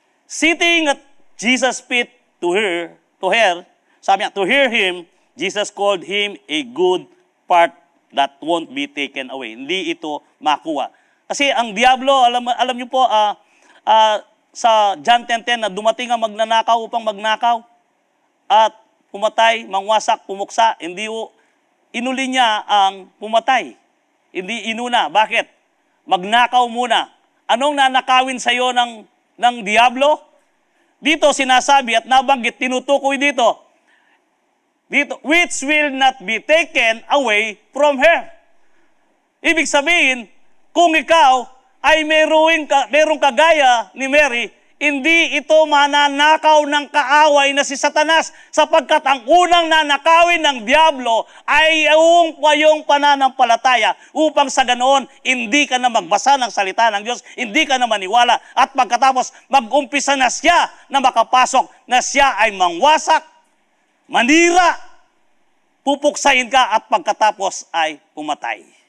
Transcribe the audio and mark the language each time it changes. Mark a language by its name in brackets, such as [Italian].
[English] Sitting at Jesus' feet to her, [Filipino] sabi niya, [English] to hear him, Jesus called him a good part that won't be taken away. [Filipino] Hindi ito makuha. Kasi ang diablo, alam niyo po, sa John 10:10 na dumating ang magnanakaw upang magnakaw at pumatay, mangwasak, pumuksa, hindi inuli niya ang pumatay. Hindi inuna. Bakit? Magnakaw muna. Anong nanakawin sa iyo ng diablo? Dito sinasabi at nabanggit, tinutukoy dito, [English] which will not be taken away from her. [Filipino] Ibig sabihin, kung ikaw ay merong kagaya ni Mary, hindi ito mananakaw ng kaaway na si Satanas, sapagkat ang unang nanakawin ng diablo ay yung pananampalataya, upang sa ganoon, hindi ka na magbasa ng salita ng Diyos, hindi ka na maniwala, at pagkatapos mag-umpisa na siya na makapasok, na siya ay mangwasak, manira, pupuksain ka, at pagkatapos ay pumatay.